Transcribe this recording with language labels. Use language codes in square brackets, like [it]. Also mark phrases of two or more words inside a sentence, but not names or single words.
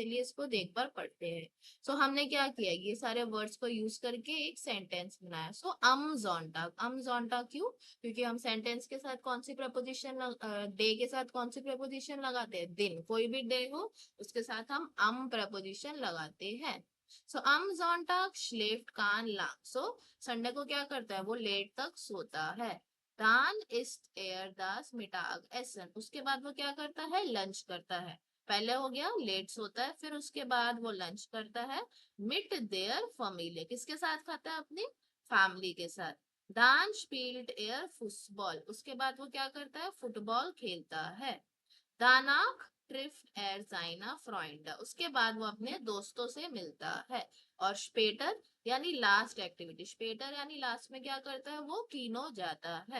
[hi] चलिए इसको देख कर पढ़ते हैं। सो हमने क्या किया, ये सारे वर्ड्स को यूज करके एक सेंटेंस बनाया। सो [de] am Sonntag [hi] क्यों, क्योंकि हम सेंटेंस के साथ कौन सी प्रपोजिशन, डे के साथ कौन सी प्रपोजिशन लगाते हैं, दिन, कोई भी डे हो उसके साथ हम प्रपोजिशन लगाते हैं। [de] सो am Sonntag schläft Kahn lang. [hi] So संडे को क्या करता है, वो लेट तक सोता है। [de] Dann ist das Mittagessen. [hi] उसके बाद वो क्या करता है, लंच करता है। पहले हो गया लेट सोता है, फिर उसके बाद वो लंच करता है [de] mit der Familie, [hi] किसके साथ खाता है, अपनी फैमिली के साथ। [de] Dann spielt Fußball. [hi] उसके बाद वो क्या करता है, फुटबॉल खेलता है। [de] danach trifft er seine Freunde, [hi] उसके बाद वो अपने दोस्तों से मिलता है। और स्पेटर यानी [en] last activity, [hi] स्पेटर यानी लास्ट में क्या करता है, वो कीनो जाता है।